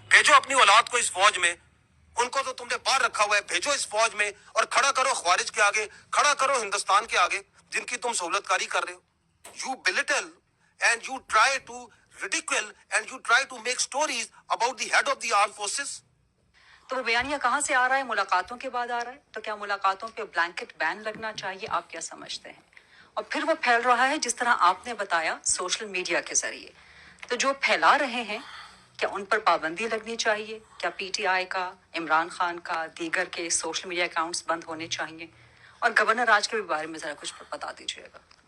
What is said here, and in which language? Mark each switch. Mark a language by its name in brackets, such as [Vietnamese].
[Urdu] بھیجو اپنی اولاد کو اس فوج میں. ان کو تو تم نے باہر رکھا ہوا ہے. بھیجو اس فوج میں اور کھڑا کرو خوارج کے آگے, کھڑا کرو ہندوستان کے آگے جن کی تم سہولت کاری کر رہے ہو. [English] You belittle and you try to ridicule and you try to make stories about the head of the armed forces. [Urdu] تو وہ بیانیہ کہاں سے آ رہا ہے؟ ملاقاتوں کے بعد آ رہا ہے. تو کیا ملاقاتوں پہ بلینکٹ بین لگنا چاہیے؟ آپ کیا سمجھتے ہیں؟ اور پھر وہ پھیل رہا ہے جس طرح آپ نے بتایا سوشل میڈیا کے ذریعے. تو جو پھیلا رہے ہیں کیا ان پر پابندی لگنی چاہیے؟ کیا پی ٹی آئی کا، عمران خان کا، دیگر کے سوشل میڈیا اکاؤنٹس بند ہونے چاہیے؟ اور گورنر راج کے بارے میں ذرا کچھ بتا دیجیے گا.